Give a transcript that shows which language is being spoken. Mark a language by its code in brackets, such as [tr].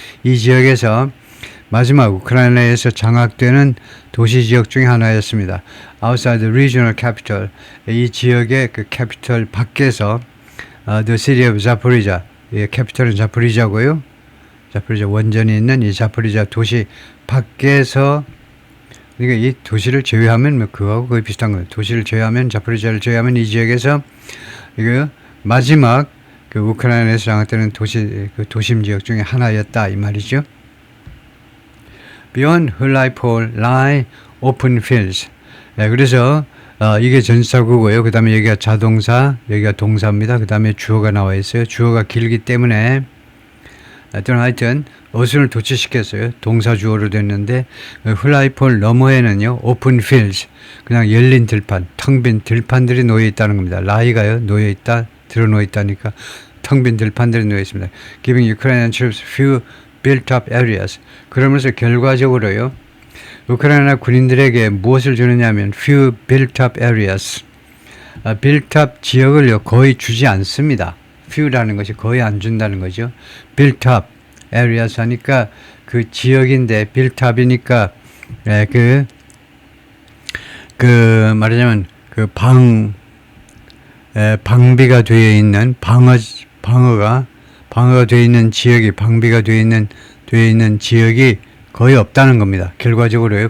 [ko] 이 지역에서 마지막 우크라이나에서 장악되는 도시 지역 중에 하나였습니다. [en] Outside the regional capital, [ko] 이 지역의 그 캐피털 밖에서 [en] the city of Zaporizhia, [ko] 캐피털은 자포리자고요. 자포리자 원전이 있는 이 자포리자 도시 밖에서 그러니까 이 도시를 제외하면 뭐 그거하고 거의 비슷한 거예요. 도시를 제외하면 자포리자를 제외하면 이 지역에서 이거 마지막 그 우크라이나에서 장악되는 도시 그 도심 지역 중에 하나였다 이 말이죠. [en] Beyond 훌라이폴 lie open fields. [ko] 그래서 이게 전사구고요. 그 다음에 여기가 자동사, 여기가 동사입니다. 그 다음에 주어가 나와 있어요. 주어가 길기 때문에 하여튼 어순을 도치시켰어요. 동사 주어로 됐는데 훌라이폴 너머에는요. [en] open fields, [ko] 그냥 열린 들판, 텅 빈 들판들이 놓여 있다는 겁니다. lie가요. 놓여 있다, 드러놓여 있다니까 텅 빈 들판들이 놓여 있습니다. [en] Giving Ukrainian troops few built-up areas. [ko] 그러면서 결과적으로요. 우크라이나 군인들에게 무엇을 주느냐면 [en] few built-up areas. [ko] built-up 지역을요 거의 주지 않습니다. few라는 것이 거의 안 준다는 거죠. [en] built-up areas [ko] 하니까 그 지역인데 built-up이니까 그 말하자면 그 방비가 되어 있는 방어가 되어 있는 지역이 방비가 되어 있는 지역이 거의 없다는 겁니다. 결과적으로요.